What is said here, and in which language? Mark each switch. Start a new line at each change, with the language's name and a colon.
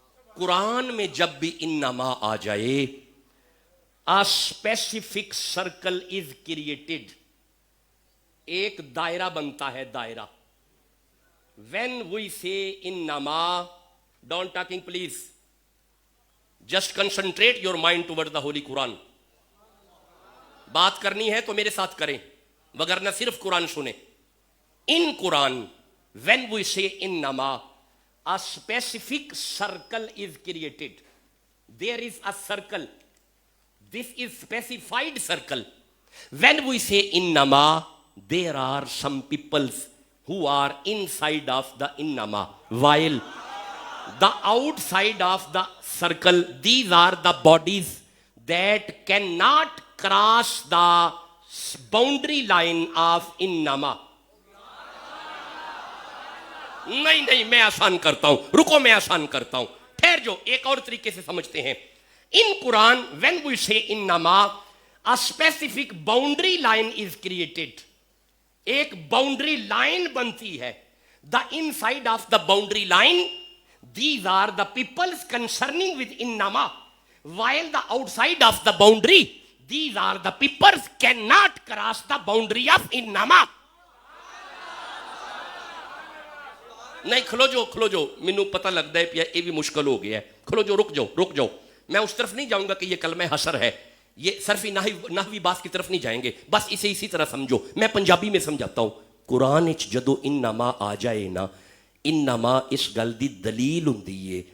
Urdu: قرآن میں جب بھی انما آ جائے
English: a specific circle is created
Urdu: ایک دائرہ بنتا ہے دائرہ
English: when we say
Urdu: انما
English: Don't talking please. Just concentrate your mind towards the Holy Quran.
Urdu: بات کرنی ہے تو میرے ساتھ کریں, وگرنہ صرف قرآن سنیں.
English: In Quran, when we say innama, a specific circle is created. There is a circle. This is specified circle. When we say innama, there are some peoples who are inside of the innama, while the outside of the circle, these are the bodies that cannot cross the boundary line of innama.
Urdu: نہیں میں آسان کرتا ہوں, رکو میں آسان کرتا ہوں, ٹھہر جو, ایک اور طریقے سے سمجھتے ہیں.
English: In Quran, when we say innama, a specific boundary line is created.
Urdu: ایک boundary line بنتی ہے.
English: The inside of the boundary line, these are the peoples concerning with innama, while the outside of the boundary, these are the peoples cannot cross the boundary of innama.
Punjabi: نہیں کھلو جو مینوں پتہ لگتا ہے پیا یہ بھی مشکل ہو گیا ہے.
Urdu: کھلو جو, رک جاؤ. میں اس طرف نہیں جاؤں گا کہ یہ کلمہ حسر ہے, یہ صرفی نحوی بات کی طرف نہیں جائیں گے, بس اسے اسی طرح سمجھو. میں پنجابی میں سمجھاتا ہوں.
Punjabi: قرآن جدو انما آ جائے نا, انما اس گل دی دلیل ہوندی ہے.